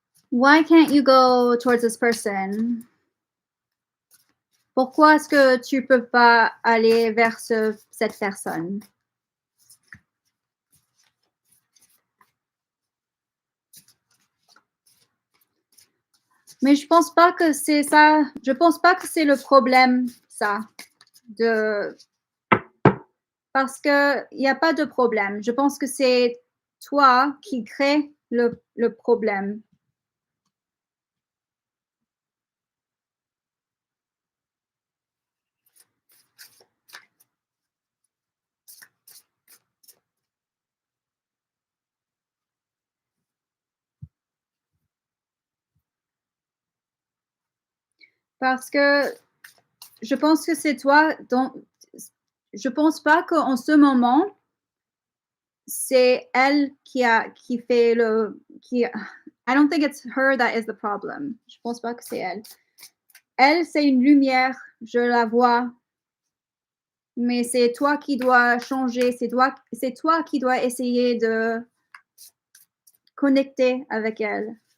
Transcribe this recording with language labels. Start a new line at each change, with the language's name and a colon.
English: Why can't you go towards this person?
French: Pourquoi est-ce que tu peux pas aller vers cette personne? Mais je pense pas que c'est ça. Je pense pas que c'est le problème, ça. De... Parce qu'il n'y a pas de problème. Je pense que c'est toi qui crée le problème. Parce que je pense que c'est toi dont... Je pense pas qu'en ce moment, c'est elle qui fait le...
English: I don't think it's her that is the problem.
French: Je pense pas que c'est elle. Elle, c'est une lumière, je la vois, mais c'est toi qui dois changer, c'est toi qui dois essayer de connecter avec elle.